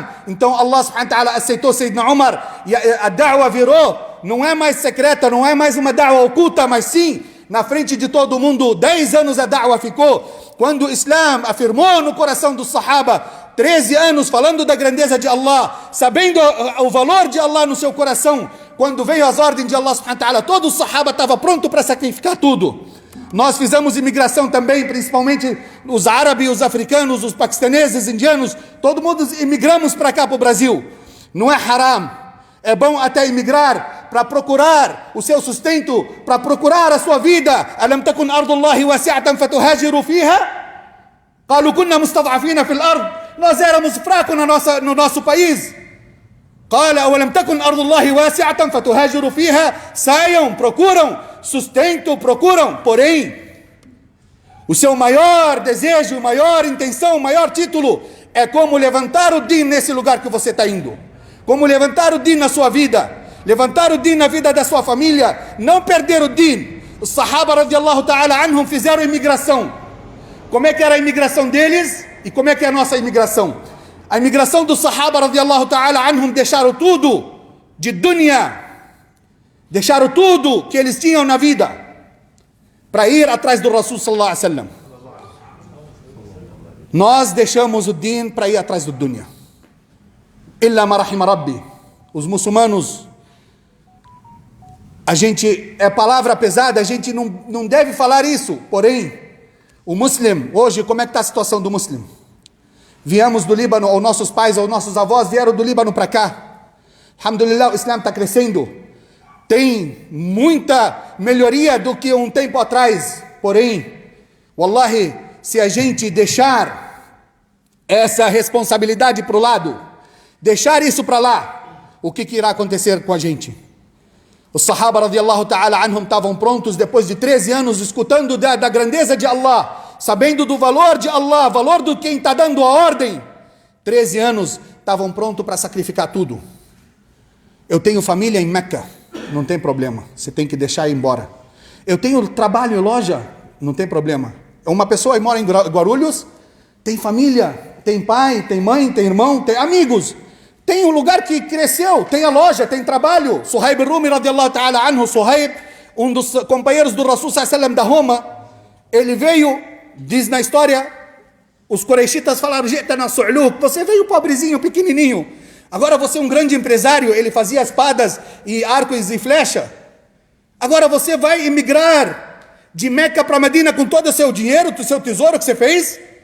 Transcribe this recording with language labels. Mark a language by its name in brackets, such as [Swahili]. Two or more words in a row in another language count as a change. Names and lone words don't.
[Portuguese] Então Allah [Arabic] سبحانه وتعالى [Portuguese] aceitou Sayyidina Umar, e a da'wah virou, não é mais secreta, não é mais uma da'wah oculta, mas sim, na frente de todo mundo. 10 anos a da'wah ficou. Quando o Islã afirmou no coração dos sahaba, 13 anos falando da grandeza de Allah, sabendo o valor de Allah no seu coração, quando veio as ordens de Allah [Arabic] سبحانه وتعالى, [Portuguese] todo o sahaba estava pronto para sacrificar tudo. Nós fizemos imigração também, principalmente os árabes, os africanos, os paquistaneses, indianos, todo mundo imigramos para cá, para o Brasil. Não é haram, é bom até imigrar para procurar o seu sustento, para procurar a sua vida. [Arabic] ألم تكن أرض الله واسعة فتهاجروا فيها قالوا كنا مستضعفين في الأرض. [Portuguese] Nós éramos fracos no nosso país. [Arabic] قال أولم تكن أرض الله واسعة فتهاجروا فيها? [Portuguese] Saiam, procuram sustento, procuram. Porém, o seu maior desejo, maior intenção, maior título é como levantar o din nesse lugar que você está indo. Como levantar o din na sua vida, levantar o din na vida da sua família, não perder o din. Os [Arabic] صحابة رضي الله تعالى عنهم [Portuguese] fizeram imigração. Como é que era a imigração deles e como é que é a nossa imigração? A imigração dos [Arabic] صحابة رضي الله تعالى عنهم [Portuguese] deixaram tudo de dunya, deixaram tudo que eles tinham na vida para ir atrás do [Arabic] رسول صلى الله عليه وسلم. [Portuguese] Nós deixamos o din para ir atrás do dunya. [Arabic] إلا ما رحم ربي. [Portuguese] Os muçulmanos, é palavra pesada, a gente não deve falar isso, porém, o muslim, hoje, como é que está a situação do muslim? Viemos do Líbano, ou nossos pais, ou nossos avós vieram do Líbano para cá. Alhamdulillah, o Islã está crescendo. Tem muita melhoria do que um tempo atrás. Porém, wallahi, se a gente deixar essa responsabilidade para o lado, deixar isso para lá, o que irá acontecer com a gente? Os [Arabic] صحابة رضي الله تعالى عنهم [Portuguese] estavam prontos depois de 13 anos escutando da grandeza de Allah, sabendo do valor de Allah, valor do quem está dando a ordem. 13 anos estavam prontos para sacrificar tudo. Eu tenho família em Meca, não tem problema, você tem que deixar ir embora. Eu tenho trabalho em loja, não tem problema. Uma pessoa que mora em Guarulhos, tem família, tem pai, tem mãe, tem irmão, tem amigos. Tem um lugar que cresceu, tem a loja, tem trabalho. Suhaib Rumi [Arabic] رضي الله تعالى عنه, [Portuguese] Suhaib, um dos companheiros do [Arabic] رسول صلى الله عليه وسلم [Portuguese] da Roma, ele veio, diz na história, os Quraishitas falaram, você veio pobrezinho, pequenininho, agora você é um grande empresário, ele fazia espadas e arcos e flecha, agora você vai emigrar de Meca para Medina com todo o seu dinheiro, o seu tesouro que você fez?